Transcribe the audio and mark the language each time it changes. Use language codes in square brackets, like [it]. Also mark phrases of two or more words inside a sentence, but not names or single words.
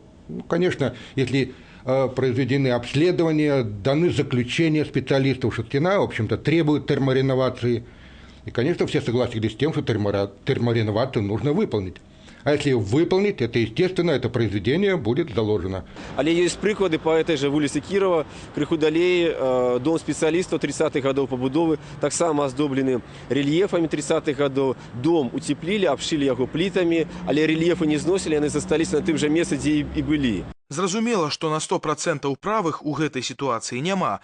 [ru] Конечно, если произведены обследования, даны заключения специалистов, что стена, в общем-то, требует термореновации. И, конечно, все согласились с тем, что термореновацию нужно выполнить. А если ее выполнить, это, естественно, это произведение будет заложено. [be] Але ёсць прыклады па этой жа вуліцы Кірова, крыху далей дом спецыялістаў 30-х гадоў пабудовы, таксама аздоблены рэльефамі 30-х гадоў. Дом уцеплілі, абшылі яго плітамі, але рэльефы не зносілі, яны засталіся на тым жа месцы, дзе і былі. Зразумела, што на 100% правых у гэтай сітуацыі няма.